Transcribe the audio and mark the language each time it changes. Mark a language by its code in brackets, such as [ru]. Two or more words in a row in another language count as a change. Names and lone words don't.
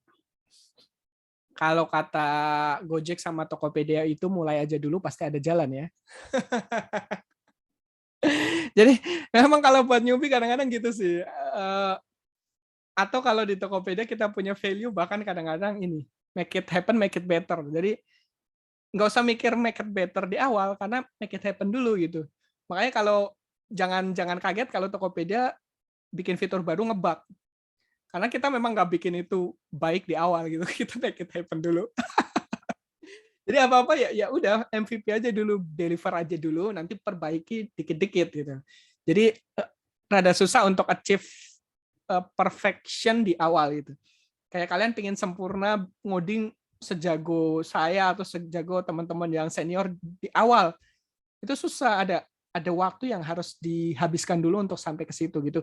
[id] Kalau kata Gojek sama Tokopedia itu mulai aja dulu pasti ada jalan ya. Jadi memang kalau buat newbie kadang-kadang gitu sih. Atau kalau di Tokopedia kita punya value bahkan kadang-kadang ini [en] make it happen, make it better. [id] Jadi nggak usah mikir [en] make it better [id] di awal karena [en] make it happen [id] dulu gitu. Makanya kalau jangan kaget kalau Tokopedia bikin fitur baru ngebug. Karena kita memang nggak bikin itu baik di awal gitu. Kita [en] make it happen [id] dulu. Jadi apa-apa ya udah MVP aja dulu, deliver aja dulu, nanti perbaiki dikit-dikit gitu. Jadi rada susah untuk [en] achieve perfection [id] di awal gitu. Kayak kalian pingin sempurna ngoding sejago saya atau sejago teman-teman yang senior di awal, itu susah, ada waktu yang harus dihabiskan dulu untuk sampai ke situ gitu.